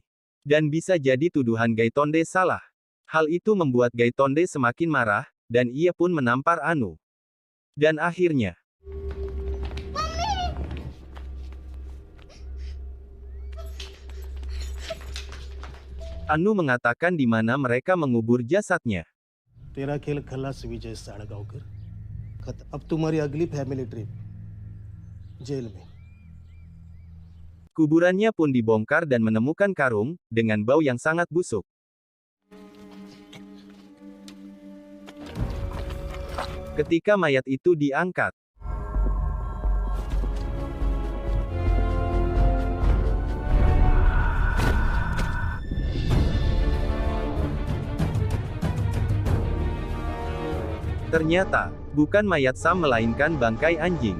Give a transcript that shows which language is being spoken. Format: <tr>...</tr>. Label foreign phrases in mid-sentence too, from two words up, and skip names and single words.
<id>Dan bisa jadi tuduhan Gaitonde salah. Hal itu membuat Gaitonde semakin marah, dan ia pun menampar Anu. Dan akhirnya, Anu mengatakan di mana mereka mengubur jasadnya.</id> <hi>तेरा खेल खलास विजय साड़गांवकर अब तुम्हारी अगली</hi> <en>family trip</en> <hi>जेल में</hi> <id>Kuburannya pun dibongkar dan menemukan karung, dengan bau yang sangat busuk. Ketika mayat itu diangkat, ternyata, bukan mayat Sam melainkan bangkai anjing.</id>